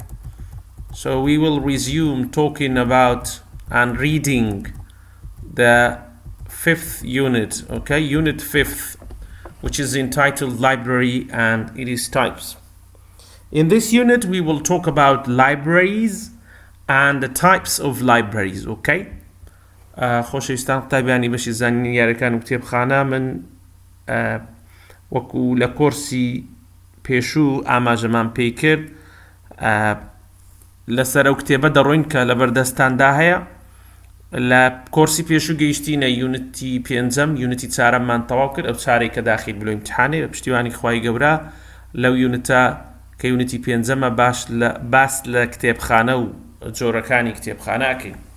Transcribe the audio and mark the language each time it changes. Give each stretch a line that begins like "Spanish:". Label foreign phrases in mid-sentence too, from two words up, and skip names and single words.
English: So we will resume talking about and reading the 5th unit, okay, unit 5th, which is entitled Library and its Types. In this unit, we will talk about libraries and the types of libraries, okay?
Central Kurdish: خۆشەویستان قوتابیانی بەشی زانینی یارەکان و کتێبخانە من وەکو لە کۆرسی پێشوو ئاماژەمان پێی کرد لەسەر ئەو کتێبە دەڕۆین کە لە بەردەستاندا هەیە. لە کۆرسی پێشوو گەیشتینە یونیتی 5ەم یونیتی 4ەممان تەواو کرد، ئەو چارەی کە داخل بلۆ ئیمتحانێ بە پشتیوانی خوای گەورە لەو یونیتە کە یونیتی 5ەمە باس لە کتێبخانە و جۆرەکانی کتێبخانەکەین.